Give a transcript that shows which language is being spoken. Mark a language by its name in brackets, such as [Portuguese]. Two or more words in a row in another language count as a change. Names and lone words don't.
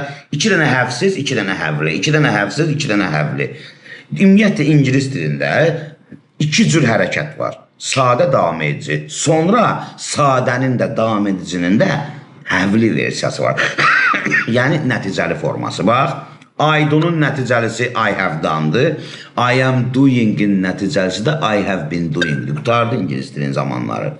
[Azerbaijani] 2 dənə həvsiz, 2 dənə həvli. 2 dənə həvsiz, 2 dənə həvli. Ümumiyyətlə, İngilis dilində 2 cür hərəkət var. Sadə davam edici. Sonra sadənin də davam edicinin də həvli versiyası var. Yəni, nəticəli forması. Bax, [English] I do'nun [Azerbaijani] nəticəlisi [English] I have done'dır. I am doing'in [Azerbaijani] nəticəlisi də [English] I have been doing'dir. [Azerbaijani] Qutardı İngilis dilin zamanları.